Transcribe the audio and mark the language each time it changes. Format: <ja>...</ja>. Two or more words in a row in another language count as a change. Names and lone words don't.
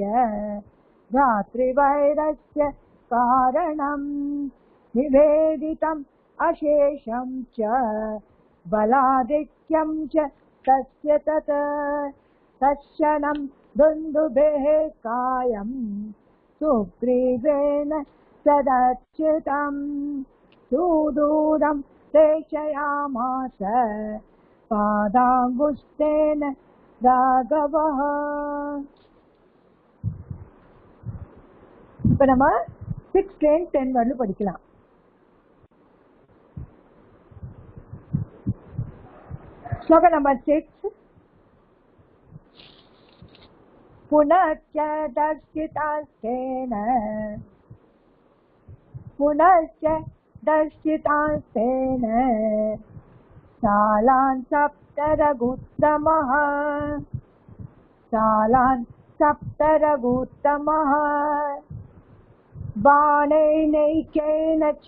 <sa>भ्रातृवैरस्य कारणम् निवेदितम् अशेषं च बलाधिक्यं च तस्य तत् तत्क्षणं दुन्दुभेः कायं सुग्रीवेण सदच्युतं सुदूरं प्रेषयामास पादाङ्गुष्ठेन राघवः.</sa> <ta>இப்போ நம்ம 6, 10 வரலும் படிக்கலாம்.</ta> <hi>श्लोक नंबर 6</hi> <sa>पुनश्च दर्शितास्तेन शालान् सप्तरघुत्तमः बाणैनैकेन</sa>